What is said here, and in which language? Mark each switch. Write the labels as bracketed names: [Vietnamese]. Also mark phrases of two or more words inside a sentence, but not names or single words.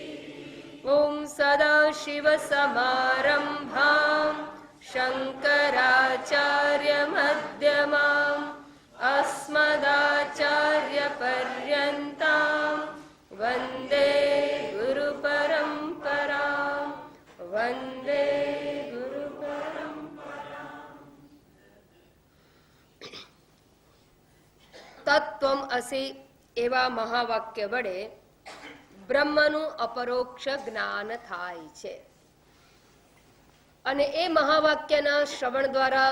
[Sanskrit] ॐ सदाशिवसमारम्भां शङ्कराचार्यमध्यमाम् अस्मदाचार्यपर्यन्तां वन्दे गुरुपरम्परां वन्दे गुरुपरम्पराम्। તત્વમ અસી [Gujarati] એવા મહાવાક્ય વડે બ્રહ્મનું અપરોક્ષ જ્ઞાન થાય છે અને એ મહાવાક્યના શ્રવણ દ્વારા